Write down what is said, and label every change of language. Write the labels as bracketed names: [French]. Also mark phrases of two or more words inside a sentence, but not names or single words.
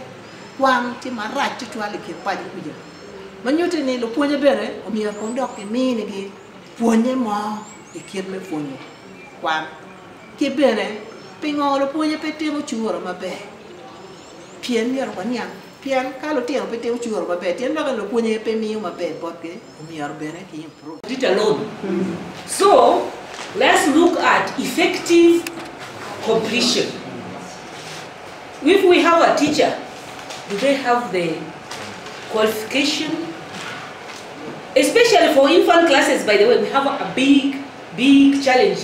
[Acoli] kwang ti marach ti twali ki pa ji kuje manyote ni lo fonya bene o mi ko dok ki mini gi fonye mo e kid me fonyo kwang ki bene pingo lo fonya pe timo chuoro mabe pien yer ko nyang pien ka lo timo pe timo chuoro mabe tien lo fonya pe mi mabe botke o mi yer bene ki improve [English] it alone. So let's look at effective completion. If we have a teacher, do they have the qualification? Especially for infant classes, by the way, we have a big challenge.